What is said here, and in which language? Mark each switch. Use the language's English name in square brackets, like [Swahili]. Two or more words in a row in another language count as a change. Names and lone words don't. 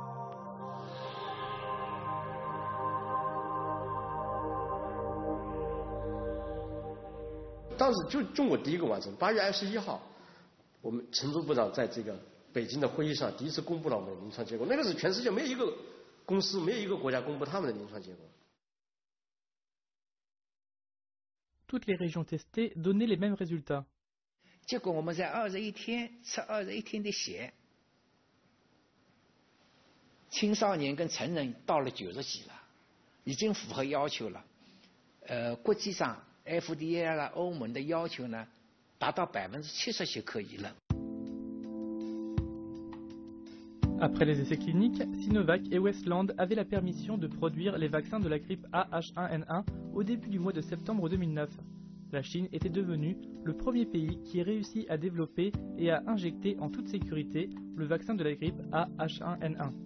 [Chinese] « 我们陈竹部长在这个北京的会议上第一次公布了我们的临床结果，那个是全世界没有一个公司、没有一个国家公布他们的临床结果。 [French] Toutes les régions testées donnaient les mêmes résultats. [Chinese] 结果我们在21天吃21天的血，青少年跟成人到了90几了，已经符合要求了。国际上 FDA 啦、欧盟的要求呢，达到70%就可以了。 [French] Après les essais cliniques, Sinovac et Westland avaient la permission de produire les vaccins de la grippe A-H1N1 au début du mois de septembre 2009. La Chine était devenue le premier pays qui ait réussi à développer et à injecter en toute sécurité le vaccin de la grippe A-H1N1.